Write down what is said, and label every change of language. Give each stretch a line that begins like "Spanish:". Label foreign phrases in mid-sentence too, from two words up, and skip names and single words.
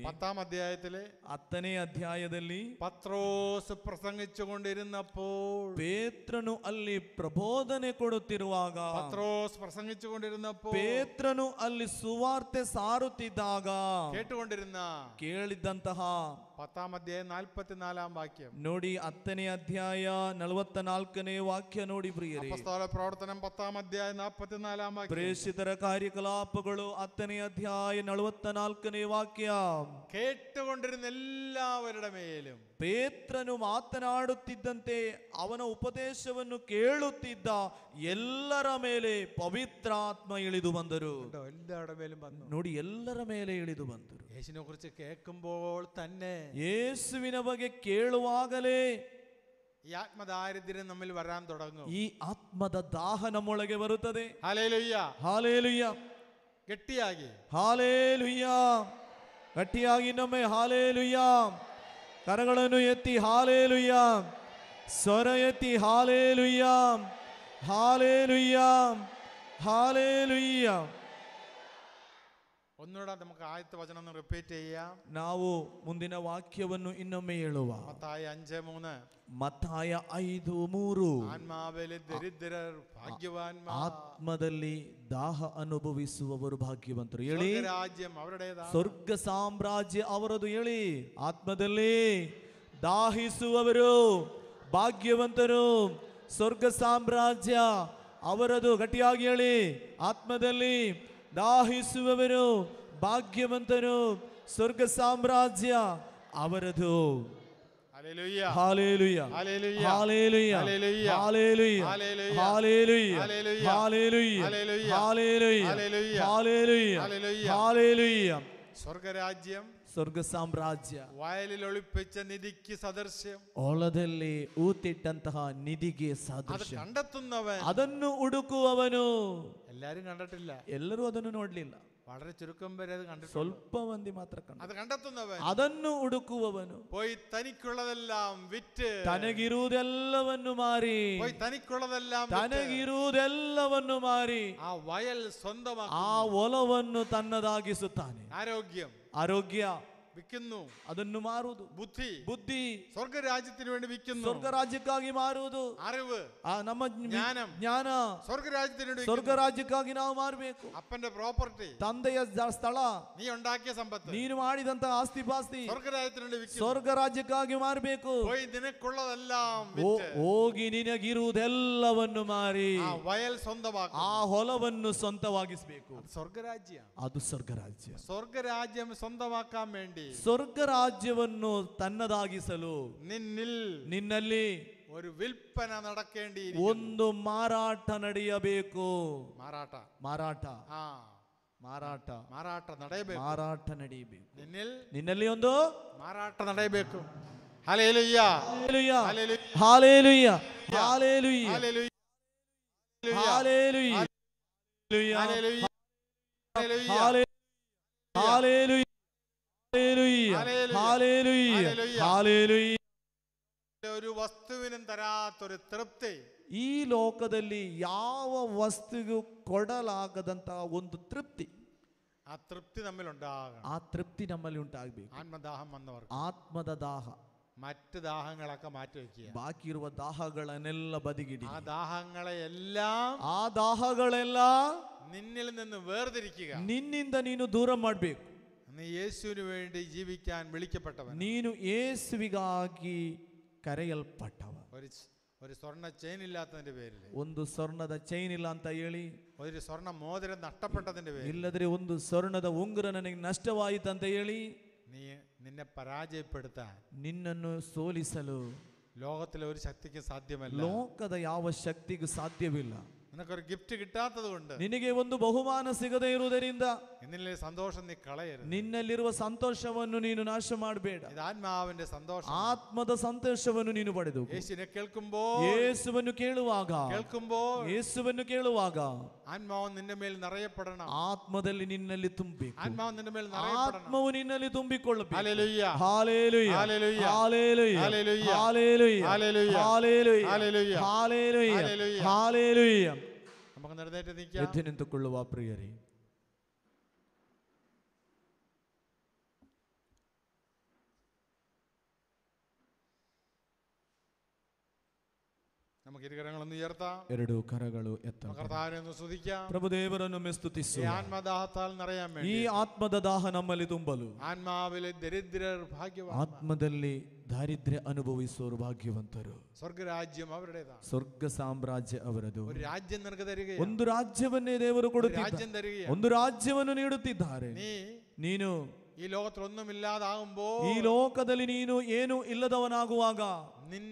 Malayalam: 10ാം അധ്യായത്തിലെ
Kannada: 10ನೇ ಅಧ್ಯಾಯದಲ್ಲಿ
Malayalam: പത്രോസ് പ്രസംഗിച്ചുകൊണ്ടിരുന്നപ്പോൾ,
Kannada: ಪೇತ್ರನು ಅಲ್ಲಿ ಪ್ರಬೋಧನೆ ಕೊಡುತ್ತಿರುವಾಗ,
Malayalam: പത്രോസ് പ്രസംഗിച്ചുകൊണ്ടിരുന്നപ്പോൾ,
Kannada: ಪೇತ್ರನು ಅಲ್ಲಿ ಸುವಾರ್ತೆ ಸಾರುತ್ತಿದ್ದಾಗ
Malayalam: കേട്ടുകൊണ്ടിരുന്ന
Kannada: ಕೇಳಿದ್ದಂತಹ
Malayalam: 10ാം അധ്യായം 44ാം വാക്യം.
Kannada: ನೋಡಿ, 10ನೇ ಅಧ್ಯಾಯ 44ನೇ ವಾಕ್ಯ ನೋಡಿ ಪ್ರಿಯರೇ.
Malayalam: അപ്പസ്തോല പ്രവർത്തനം 10ാം അധ്യായം 44ാം വാക്യം.
Kannada: ಪ್ರೇಷಿತರ ಕಾರ್ಯಕಲಾಪಗಳು 10ನೇ ಅಧ್ಯಾಯ 44ನೇ ವಾಕ್ಯ.
Malayalam: കേട്ടുകൊണ്ടിരുന്ന എല്ലാവരുടെ മേലും
Kannada: ಪೇತ್ರನು ಮಾತನಾಡುತ್ತಿದ್ದಂತೆ ಅವನ ಉಪದೇಶವನ್ನು ಕೇಳುತ್ತಿದ್ದ ಎಲ್ಲರ ಮೇಲೆ ಪವಿತ್ರಾತ್ಮ ಇಳಿದು ಬಂದರು.
Malayalam: എല്ലാവരുടെ മേലും വന്നു.
Kannada: ನೋಡಿ, ಎಲ್ಲರ ಮೇಲೆ ಇಳಿದು ಬಂದರು.
Malayalam: യേശുവിനെ കുറിച്ച് കേൾക്കുമ്പോൾ തന്നെ,
Kannada: ಯೇಸುವಿನ ಬಗ್ಗೆ ಕೇಳುವಾಗಲೇ
Malayalam: ഈ ആത്മദാരിദ്ര്യം നമ്മിൽ വരാൻ തുടങ്ങും.
Kannada: ಈ ಆತ್ಮದ ದಾಹ ನಮ್ಮೊಳಗೆ ಬರುತ್ತದೆ.
Malayalam: ഹല്ലേലൂയ.
Kannada: ಹಾಲೇಲುಯ್ಯ, ഗട്ടിയാകി ಹಾಲೇಲುಯ್ಯ. ಗಟ್ಟಿಯಾಗಿ ನಮ್ಮೆ ಹಾಲೇಲುಯ್ಯ. ಕರಗಳನ್ನು ಎತ್ತಿ ಹಾಲೇಲುಯ್ಯ, ಸ್ವರ ಎತ್ತಿ ಹಾಲೇಲುಯ್ಯ, ಹಾಲೇಲುಯ್ಯ, ಹಾಲೇಲುಯ್ಯ.
Malayalam: ഒന്നുകൂടെ നമുക്ക് ആദ്യത്തെ വചനം ഒന്ന് റിപ്പീറ്റ് ചെയ്യാം.
Kannada: ನಾವು ಮುಂದಿನ ವಾಕ್ಯವನ್ನು ಇನ್ನೊಮ್ಮೆ ಹೇಳುವ.
Malayalam: മത്തായി 5:3.
Kannada: ಮತ್ತಾಯ 5:3.
Malayalam: ആത്മാവിലെ ദരിദ്രർ ഭാഗ്യവാന്മാർ,
Kannada: ಆತ್ಮದಲ್ಲಿ ದಾಹ ಅನುಭವಿಸುವವರು ಭಾಗ್ಯವಂತರು. ಹೇಳಿ,
Malayalam: രാജ്യം അവരുടേതാണ്.
Kannada: ಸ್ವರ್ಗ ಸಾಮ್ರಾಜ್ಯ ಅವರದು. ಹೇಳಿ, ಆತ್ಮದಲ್ಲಿ ದಾಹಿಸುವವರು ಭಾಗ್ಯವಂತರು, ಸ್ವರ್ಗ ಸಾಮ್ರಾಜ್ಯ ಅವರದು. ಗಟ್ಟಿಯಾಗಿ ಹೇಳಿ, ಆತ್ಮದಲ್ಲಿ ದಾಹಿಸುವವರು ಭಾಗ್ಯವಂತರು, ಸ್ವರ್ಗ ಸಾಮ್ರಾಜ್ಯ ಅವರದು.
Malayalam: ഹല്ലേലൂയ.
Kannada: ಹಾಲೇಲುಯ್ಯ,
Malayalam: ഹല്ലേലൂയ.
Kannada: ಹಾಲೇಲುಯ್ಯ,
Malayalam: ഹല്ലേലൂയ.
Kannada: ಹಾಲೇಲುಯ್ಯ,
Malayalam: ഹല്ലേലൂയ.
Kannada: ಹಾಲೇಲುಯ್ಯ,
Malayalam: ഹല്ലേലൂയ.
Kannada: ಹಾಲೇಲುಯ್ಯ,
Malayalam: ഹല്ലേലൂയ.
Kannada: ಹಾಲೇಲುಯ್ಯ,
Malayalam: ഹല്ലേലൂയ.
Kannada: ಹಾಲೇಲುಯ್ಯ,
Malayalam: ഹല്ലേലൂയ.
Kannada: ಹಾಲೇಲುಯ್ಯ.
Malayalam: സ്വർഗരാജ്യം
Kannada: ಸ್ವರ್ಗ ಸಾಮ್ರಾಜ್ಯ
Malayalam: വയലിൽ ഒളിപ്പിച്ച നിധിക്ക് സദൃശ്യം.
Kannada: ಹೊಲದಲ್ಲಿ ಊತಿಟ್ಟಂತಹ ನಿಧಿಗೆ
Malayalam: അത്
Kannada: ಸಾದೃಶ್ಯ.
Malayalam: കണ്ടെത്തുന്നവൻ.
Kannada: ಅದನ್ನು ಹುಡುಕುವವನು.
Malayalam: എല്ലാരും കണ്ടിട്ടില്ല,
Kannada: ಎಲ್ಲರೂ ಅದನ್ನು ನೋಡ್ಲಿಲ್ಲ,
Malayalam: വളരെ ചുരുക്കം പേര് അത് കണ്ടിട്ടുണ്ട്.
Kannada: ಸ್ವಲ್ಪ ಮಂದಿ ಮಾತ್ರ ಕಂಡು.
Malayalam: അത് കണ്ടെത്തുന്നവൻ
Kannada: ಅದನ್ನು ಹುಡುಕುವವನು
Malayalam: പോയി തനിക്കുള്ളതെല്ലാം വിറ്റ്,
Kannada: ತನಗಿರುವುದೆಲ್ಲವನ್ನು ಮಾರಿ,
Malayalam: പോയി തനിക്കുള്ളതെല്ലാം വിറ്റ്
Kannada: ತನಗಿರುವುದೆಲ್ಲವನ್ನು ಮಾರಿ
Malayalam: ആ വയൽ സ്വന്തമാക്കി
Kannada: ಆ ಹೊಲವನ್ನು ತನ್ನದಾಗಿಸುತ್ತಾನೆ.
Malayalam: ആരോഗ്യം
Kannada: ಆರೋಗ್ಯ
Malayalam: വിൽക്കുന്നു,
Kannada: ಅದನ್ನು ಮಾರುವುದು.
Malayalam: ബുദ്ധി
Kannada: ಬುದ್ಧಿ
Malayalam: സ്വർഗരാജ്യത്തിന് വേണ്ടി വിൽക്കുന്നു,
Kannada: ಸ್ವರ್ಗ ರಾಜ್ಯಕ್ಕಾಗಿ ಮಾರುವುದು.
Malayalam: അറിവ്
Kannada: ನಮ್ಮ
Malayalam: ಜ್ಞಾനം
Kannada: ಜ್ಞಾನ
Malayalam: സ്വർഗരാജ്യത്തിന് വേണ്ടി
Kannada: ಸ್ವರ್ಗ
Malayalam: വിൽക്കുന്നു.
Kannada: ರಾಜ್ಯಕ್ಕಾಗಿ ನಾವು ಮಾರಬೇಕು.
Malayalam: അപ്പന്റെ പ്രോപ്പർട്ടി,
Kannada: ತಂದೆಯ ಸ್ಥಳ,
Malayalam: നീ ഉണ്ടാക്കിയ സമ്പത്ത്
Kannada: ನೀನು ಮಾಡಿದಂತಹ ಆಸ್ತಿ ಪಾಸ್ತಿ
Malayalam: സ്വർഗരാജ്യത്തിന് വേണ്ടി വിൽക്കുന്നു.
Kannada: ಸ್ವರ್ಗ ರಾಜ್ಯಕ್ಕಾಗಿ ಮಾರಬೇಕು.
Malayalam: പോയി നിനക്കുള്ളതെല്ലാം വിറ്റ്
Kannada: ಹೋಗಿ ನಿನಗಿರುವುದೆಲ್ಲವನ್ನು ಮಾರಿ
Malayalam: ആ വയൽ സ്വന്തമാക്കും.
Kannada: ಆ ಹೊಲವನ್ನು ಸ್ವಂತವಾಗಿಸಬೇಕು.
Malayalam: സ്വർഗരാജ്യം.
Kannada: ಅದು ಸ್ವರ್ಗ ರಾಜ್ಯ.
Malayalam: സ്വർഗരാജ്യം സ്വന്തമാക്കാൻ വേണ്ടി
Kannada: ಸ್ವರ್ಗ ರಾಜ್ಯವನ್ನು ತನ್ನದಾಗಿಸಲು ನಿನ್ನಲ್ಲಿ
Malayalam: ഒരു വിൽപ്പന നടക്കേണ്ടി,
Kannada: ಒಂದು ಮಾರಾಟ ನಡೆಯಬೇಕು. മാറാട്ട ಮಾರಾಟ
Malayalam: ആ
Kannada: ಮಾರಾಟ ಮಾರಾಟ ನಡೆಯಬೇಕು. ಮಾರಾಟ ನಡೆಯಬೇಕು.
Malayalam: നിന്നിൽ
Kannada: ಒಂದು ಮಾರಾಟ ನಡೆಯಬೇಕು. ഹല്ലേലൂയ. ಹಾಲೇಲುಯ್ಯ,
Malayalam: ഹല്ലേലൂയ.
Kannada: ಹಾಲೇಲುಯ್ಯ, ಹಾಲೇಲುಯ್ಯ,
Malayalam: ഹല്ലേലൂയ.
Kannada: ಹಾಲೇಲುಯ್ಯ,
Malayalam: ഹല്ലേലൂയ.
Kannada: ಹಾಲೇಲುಯ್ಯ,
Malayalam: ഹല്ലേലൂയ.
Kannada: ಹಾಲೇಲುಯ್ಯ, ಹಾಲೇಲುಯ್ಯ, ಹಾಲೇಲುಯ್ಯ.
Malayalam: ഒരു വസ്തുവിനും തരാത്തൊരു തൃപ്തി
Kannada: ಈ ಲೋಕದಲ್ಲಿ ಯಾವ ವಸ್ತುಗೂ ಕೊಡಲಾಗದಂತಹ ಒಂದು ತೃಪ್ತಿ,
Malayalam: ആ തൃപ്തി നമ്മിൽ ഉണ്ടാകണം.
Kannada: ಆ ತೃಪ್ತಿ ನಮ್ಮಲ್ಲಿ ಉಂಟಾಗಬೇಕು.
Malayalam: ആത്മദാഹം വന്നവർക്ക്
Kannada: ಆತ್ಮದ ದಾಹ,
Malayalam: മറ്റ് ദാഹങ്ങളൊക്കെ മാറ്റി വയ്ക്കുക.
Kannada: ಬಾಕಿ ಇರುವ ದಾಹಗಳನ್ನೆಲ್ಲ ಬದಿಗಿಡಿ.
Malayalam: ആ ദാഹങ്ങളെ എല്ലാം
Kannada: ಆ ದಾಹಗಳೆಲ್ಲ
Malayalam: നിന്നിൽ നിന്ന് വേർതിരിക്കുക.
Kannada: ನಿನ್ನಿಂದ ನೀನು ದೂರ ಮಾಡಬೇಕು.
Malayalam: നീ യേശുവിന് വേണ്ടി ജീവിക്കാൻ വിളിക്കപ്പെട്ടവൻ.
Kannada: ನೀನು ಯೇಸುವಿಗಾಗಿ ಕರೆಯಲ್ಪಟ್ಟವ.
Malayalam: ഒരു സ്വർണ്ണ ചെയിൻ ഇല്ലാത്തതിന്റെ പേരിൽ,
Kannada: ಒಂದು ಸ್ವರ್ಣದ ಚೈನ್ ಇಲ್ಲ ಅಂತ ಹೇಳಿ,
Malayalam: ഒരു സ്വർണ്ണ മോതിരം നഷ്ടപ്പെട്ടതിന്റെ പേരിൽ,
Kannada: ಇಲ್ಲದ್ರೆ ಒಂದು ಸ್ವರ್ಣದ ಉಂಗುರ ನನಗೆ ನಷ್ಟವಾಯಿತಂತ ಹೇಳಿ
Malayalam: നിന്നെ പരാജയപ്പെടുത്താൻ
Kannada: ನಿನ್ನನ್ನು ಸೋಲಿಸಲು
Malayalam: ലോകത്തിലെ ഒരു ശക്തിക്ക് സാധ്യമല്ല.
Kannada: ಲೋಕದ ಯಾವ ಶಕ್ತಿಗೂ ಸಾಧ್ಯವಿಲ್ಲ.
Malayalam: നിനക്കൊരു ഗിഫ്റ്റ് കിട്ടാത്തത് കൊണ്ട്,
Kannada: ನಿನಗೆ ಒಂದು ಬಹುಮಾನ ಸಿಗದೇ ಇರುವುದರಿಂದ
Malayalam: നിന്നിലെ സന്തോഷം നീ കളയരുത്.
Kannada: ನಿನ್ನಲ್ಲಿರುವ ಸಂತೋಷವನ್ನು ನೀನು ನಾಶ ಮಾಡಬೇಡ.
Malayalam: ഇത് ആത്മാവിന്റെ സന്തോഷം.
Kannada: ಆತ್ಮದ ಸಂತೋಷವನ್ನು ನೀನು ಪಡೆದು
Malayalam: യേശുവിനെ കേൾക്കുമ്പോൾ,
Kannada: ಯೇಸುವನ್ನು ಕೇಳುವಾಗ, ಯೇಸುವನ್ನು ಕೇಳುವಾಗ
Malayalam: ആത്മാവ് നിന്റെ മേൽ നിറയപ്പെടണം.
Kannada: ಆತ್ಮದಲ್ಲಿ ನಿನ್ನಲ್ಲಿ ತುಂಬಬೇಕು.
Malayalam: ആത്മാവ് നിന്റെ മേൽ നിറയപ്പെടണം.
Kannada: ಆತ್ಮವು ನಿನ್ನಲ್ಲಿ ತುಂಬಿಕೊಳ್ಳಬೇಕು.
Malayalam: ഹല്ലേലൂയ.
Kannada: ಹಾಲೇಲುಯ್ಯ,
Malayalam: ഹല്ലേലൂയ.
Kannada: ಹಾಲೇಲುಯ್ಯ,
Malayalam: ഹല്ലേലൂയ.
Kannada: ಹಾಲೇಲುಯ್ಯ,
Malayalam: ഹല്ലേലൂയ.
Kannada: ಹಾಲೇಲುಯ್ಯ,
Malayalam: ഹല്ലേലൂയ.
Kannada: ಹಾಲೇಲುಯ್ಯ,
Malayalam: ഹല്ലേലൂയ.
Kannada: ಹಾಲೇಲುಯ್ಯ.
Malayalam: നമുക്ക് നിർദ്ദേശിച്ച് നിൽക്കാം.
Kannada: ಎದ್ದು ನಿಂತುಕೊಳ್ಳುವ ಪ್ರಿಯರೇ,
Malayalam: നമുക്ക് ഇരുകരങ്ങളൊന്ന് ഉയർത്താം.
Kannada: ಎರಡು ಕರಗಳು ಎತ್ತ
Malayalam: കർത്താവിനെ ഒന്ന് സ്തുതിക്കാം.
Kannada: ಪ್ರಭುದೇವರನ್ನು ಸ್ತುತಿಸು.
Malayalam: ഈ ആത്മദാഹത്താൽ നിറയാൻ
Kannada: ಈ
Malayalam: വേണ്ടി,
Kannada: ಆತ್ಮದ ದಾಹ ನಮ್ಮಲ್ಲಿ ತುಂಬಲು,
Malayalam: ആത്മാവിലെ ദരിദ്രർ ഭാഗ്യവാൻ,
Kannada: ಆತ್ಮದಲ್ಲಿ ದಾರಿದ್ರ್ಯ ಅನುಭವಿಸುವವರು ಭಾಗ್ಯವಂತರು.
Malayalam: സ്വർഗരാജ്യം അവരുടേതാണ്.
Kannada: ಸ್ವರ್ಗ ಸಾಮ್ರಾಜ್ಯ ಅವರದು.
Malayalam: ഒരു രാജ്യം നിനക്ക് തരികയാണ്.
Kannada: ಒಂದು ರಾಜ್ಯವನ್ನೇ ದೇವರು ಕೊಡುತ್ತಿದ್ದಾರೆ.
Malayalam: രാജ്യം തരികയാണ്.
Kannada: ಒಂದು ರಾಜ್ಯವನ್ನು ನೀಡುತ್ತಿದ್ದಾರೆ.
Malayalam: ഈ
Kannada: ನೀನು
Malayalam: ലോകത്തിൽ ഒന്നുമില്ലാതാകുമ്പോൾ,
Kannada: ಈ ಲೋಕದಲ್ಲಿ ನೀನು ಏನು ಇಲ್ಲದವನಾಗುವಾಗ,